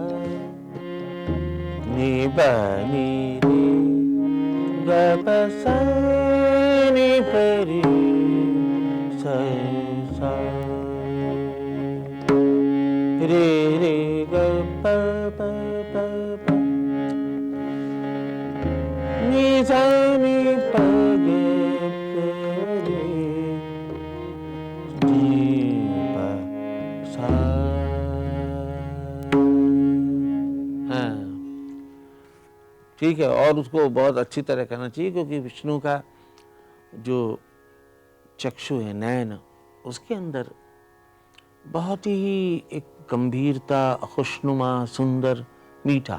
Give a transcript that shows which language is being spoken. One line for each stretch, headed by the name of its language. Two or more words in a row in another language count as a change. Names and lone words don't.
Hindi: नि प नि रे ग प सा नि प रे सा सा रे रे ग प प प प नि सा नि प ग प रे नि प सा। हाँ ठीक है, और उसको बहुत अच्छी तरह करना चाहिए क्योंकि विष्णु का जो चक्षु है, नयन, उसके अंदर बहुत ही एक गंभीरता, खुशनुमा, सुंदर, मीठा।